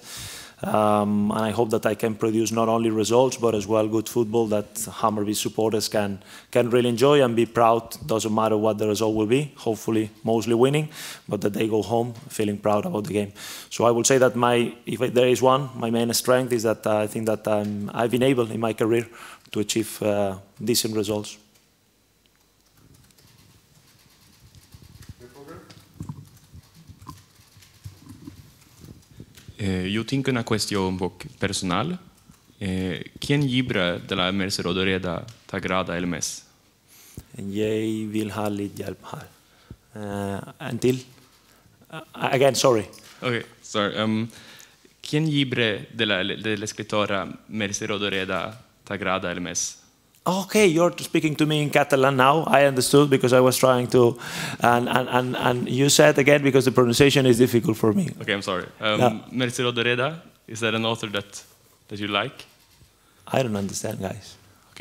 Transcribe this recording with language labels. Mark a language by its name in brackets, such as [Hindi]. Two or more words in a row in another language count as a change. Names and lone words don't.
[English] And I hope that I can produce not only results, but as well good football that Hammarby supporters can really enjoy and be proud. Doesn't matter what the result will be, hopefully mostly winning, but that they go home feeling proud about the game. So I will say that if there is one, my main strength is that I think that I've been able in my career to achieve decent results. [Catalan] Io tinc una qüestió un poc personal. Quin llibre de la Mercè Rodoreda t'agrada el més? [Norwegian] Jeg vil ha litt hjelp her. [English] Until? Again, sorry. Okay, sorry. [Catalan] Quin llibre de l'escriptora Mercè Rodoreda t'agrada el més? [English] Okay, you're speaking to me in Catalan now. I understood because I was trying to, and you said again because the pronunciation is difficult for me. Okay, I'm sorry. Mercè Rodoreda, is that an author that you like? I don't understand, guys.